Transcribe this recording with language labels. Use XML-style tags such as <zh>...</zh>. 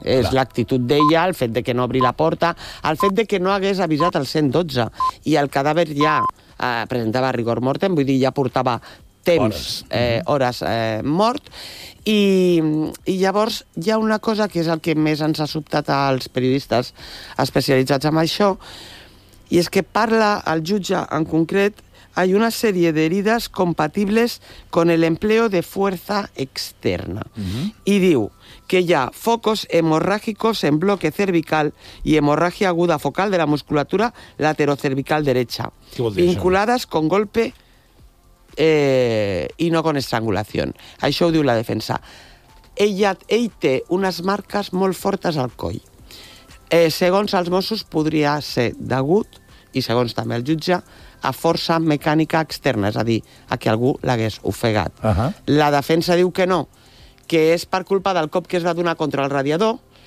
<ca>És l'actitud d'ella, el fet de que no obri la porta, el fet de que no hagués avisat el 112 i el cadàver ja presentava rigor mortem, vull dir, ja portava temps, hores mort, i llavors hi ha una cosa que és el que més ens ha sobtat als periodistes especialitzats en això, i és que parla el jutge en concret,</ca> <es>hay una serie de heridas compatibles con el empleo de fuerza externa. Uh-huh.</es> <ca>I diu que hi ha</ca> <es>focos hemorrágicos en bloque cervical y hemorragia aguda focal de la musculatura laterocervical derecha, vinculadas con golpe y no con estrangulación.</es> <ca>Això ho diu la defensa. Ell té unes marques molt fortes al coll. Segons els Mossos, podria ser degut, i segons també el jutge, a força mecànica externa, és a dir, a que algú l'hagués ofegat. Uh-huh. La defensa diu que no, que és per culpa del cop que es va donar contra el radiador,</ca>